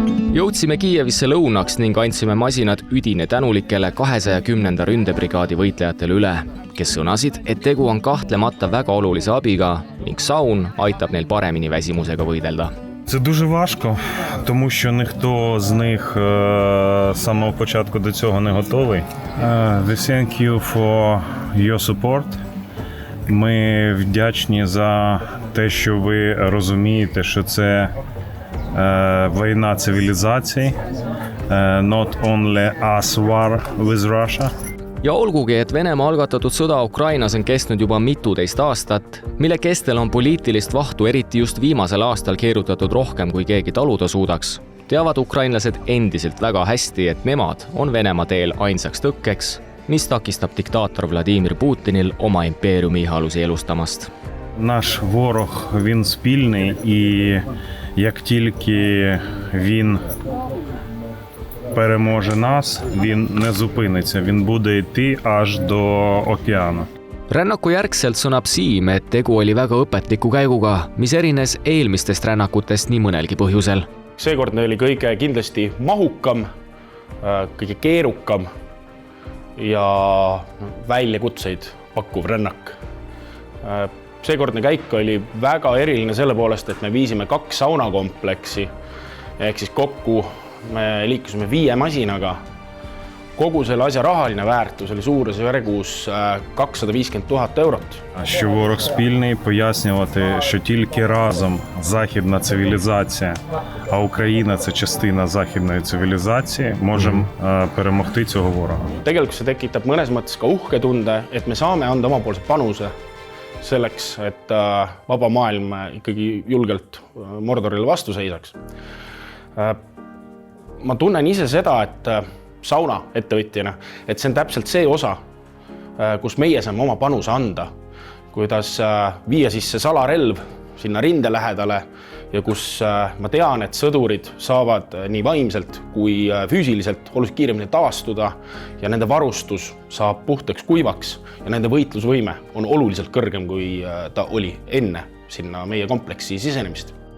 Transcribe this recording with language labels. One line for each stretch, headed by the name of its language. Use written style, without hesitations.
Estonian: Jõudsime Kiievisse lõunaks ning andsime masinad üdine tänulikele 210. ründebrigaadi võitlejatele üle, kes sõnasid, et tegu on kahtlemata väga olulise abiga ning saun aitab neil paremini väsimusega võidelda.
Ukrainian: Це дуже важко, тому що ніхто з них з самого початку до цього не готовий.
English: Thank you for your support.
Ukrainian: Ми вдячні за те, що ви розумієте, що це війна цивілізацій,
English: not only us war with Russia.
Estonian: Ja olgugi, et Venemaa algatatud sõda Ukrainas on kestnud juba mituteist aastat, mille kestel on poliitilist vahtu eriti just viimasel aastal keerutatud rohkem, kui keegi taluda suudaks, teavad ukrainlased endiselt väga hästi, et nemad on Venemaa teel ainsaks tõkkeks, mis takistab diktaator Vladimir Putinil oma impeeriumi ihalusi elustamast.
Ukrainian: Наш ворог, він спільний, і як тільки він переможе нас, він не зупиниться, він буде йти аж до океану.
Estonian: Rännaku järgselt sõnab Siim, et tegu oli väga õpetliku käiguga, mis erines eelmistest rännakutest nii mõnelgi põhjusel. Seekordne oli kõige kindlasti mahukam, kõige keerukam ja väljakutseid pakkuv rännak. Seekordne käik oli väga eriline selle poolest, et me viisime 2 saunakompleksi, ehk siis kokku me liikusime 5 masinaga. Kogu selle asja rahaline väärtus oli suurusjärgus 250 000 eurot.
Ukrainian: Що ворог спільний, пояснювати, що тільки разом західна цивілізація, а Україна – це частина західної цивілізації, можемо перемогти цього ворога.
Estonian: Tegelikult see tekitab mõnes mõttes ka uhke tunde, et me saame anda omapoolse panuse selleks, et vaba maailm ikkagi julgelt Mordorile vastu seisaks. Ma tunnen ise seda, et sauna ettevõtjana, et see on täpselt see osa, kus meie saame oma panuse anda, kuidas viia sisse salarelv sinna rinde lähedale ja kus ma tean, et sõdurid saavad nii vaimselt kui füüsiliselt oluliselt kiiremini taastuda ja nende varustus saab puhtaks kuivaks ja nende võitlusvõime on oluliselt kõrgem, kui ta oli enne sinna meie kompleksi sisenemist.